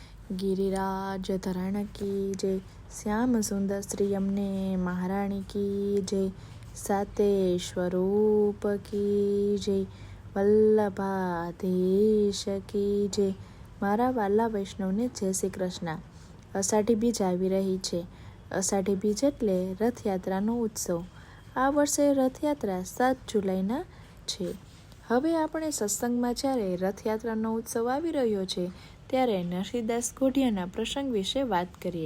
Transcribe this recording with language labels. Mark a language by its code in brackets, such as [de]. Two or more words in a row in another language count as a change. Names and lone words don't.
[hi] गिरिराज धरण की जय, श्याम सुंदर श्री यमुने महाराणी की जय, साते स्वरूप की जय, वल्लभाधीश की जय। [gu] મારા વાલા વૈષ્ણવને જય શ્રી કૃષ્ણ। અષાઢી બીજ આવી રહી છે। અષાઢી બીજ એટલે રથયાત્રાનો ઉત્સવ। આ વર્ષે રથયાત્રા 7 જુલાઈના છે। હવે આપણે સત્સંગમાં જ્યારે રથયાત્રાનો ઉત્સવ આવી રહ્યો છે ત્યારે નરસિંહદાસ ગોઢિયાના પ્રસંગ વિશે વાત કરીએ।